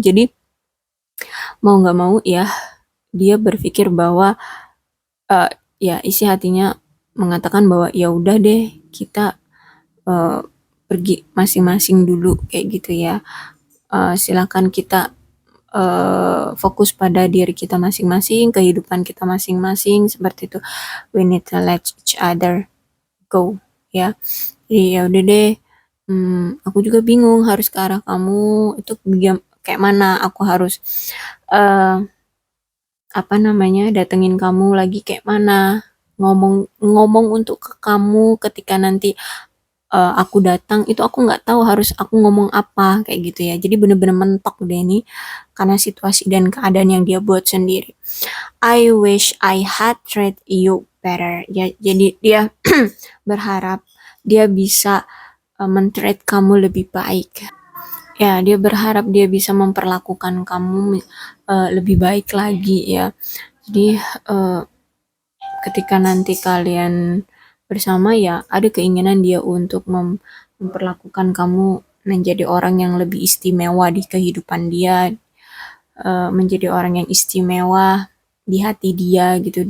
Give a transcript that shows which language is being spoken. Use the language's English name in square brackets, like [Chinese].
[Indonesian] Jadi mau nggak mau ya, dia berpikir bahwa eh, ya isi hatinya mengatakan bahwa ya udah deh, kita eh, pergi masing-masing dulu kayak gitu ya. Silakan kita fokus pada diri kita masing-masing, kehidupan kita masing-masing, seperti itu. [English] We need to let each other go ya. [Indonesian] Jadi ya udah deh, aku juga bingung harus ke arah kamu itu kayak mana. Aku harus eh apa namanya, datengin kamu lagi kayak mana, ngomong ngomong untuk ke kamu ketika nanti aku datang itu, aku nggak tahu harus aku ngomong apa kayak gitu ya. Jadi bener-bener mentok deh nih karena situasi dan keadaan yang dia buat sendiri. [English] I wish I had treated you better ya. [Indonesian] Jadi dia berharap dia bisa men-treat kamu lebih baik ya. Dia berharap dia bisa memperlakukan kamu lebih baik lagi ya. Jadi ketika nanti kalian bersama ya, ada keinginan dia untuk memperlakukan kamu menjadi orang yang lebih istimewa di kehidupan dia, menjadi orang yang istimewa di hati dia gitu.